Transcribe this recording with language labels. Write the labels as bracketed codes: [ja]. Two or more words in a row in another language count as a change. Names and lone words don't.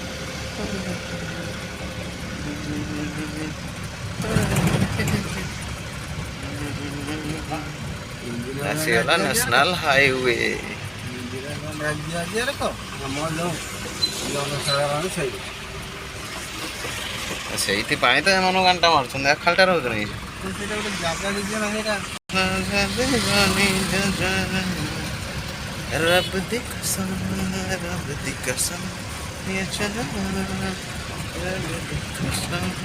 [or] ଆସିଗଲା [en] national highway [or] ସେଇଥିପାଇଁ ତ ଏମାନଙ୍କୁ ଗାଣ୍ଟା ମାରୁଛନ୍ତି ଖାଲିଟା ରହୁଛନ୍ତି ସେଇଟା ଗୋଟେ ଜାଗା ଦେଇଛି ନା ସେଇଟା [pa] ਰੱਬ ਦੀ ਕਸਮ ਰੱਬ ਦੀ ਕਸਮ [hi] ये चला [pa] ਰੱਬ ਦੀ ਕਸਮ